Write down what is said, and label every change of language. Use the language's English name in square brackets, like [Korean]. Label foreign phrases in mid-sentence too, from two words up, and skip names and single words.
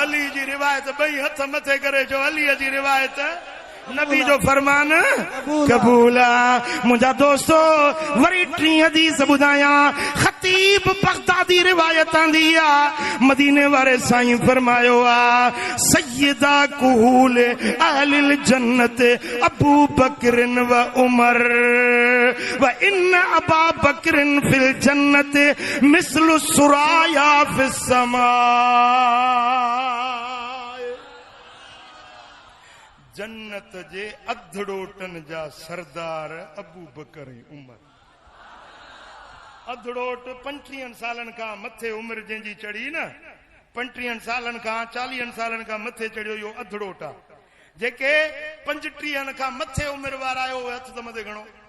[Sindhi] अली जी रिवायत ॿई हथ मथे करे जो अलीअ जी रिवायत नबी जो फरमान कबूल आहे मुंहिंजा दोस्तो वरी टी हदीस ॿुधायां ख़तीब बगदादी रिवायत आंदी आहे मदीने वारे साईं फरमायो आहे [Arabic] سيدا كهول أهل الجنة أبو بكر و عمر وإن أبا بكر في الجنة مثل الثريا في السماء [Sindhi] जन्नत जे अधड़ोटन जा सरदार अबू बकर ऐं उमर अधड़ोट 35 सालन खां मथे उमिरि जंहिंजी चढ़ी न 35 सालन खां 40 सालन खां मथे चढ़ियो इहो अधड़ोट आहे जेके 35 खां मथे उमिरि वारा आहियो उहे हथ त मथे घणो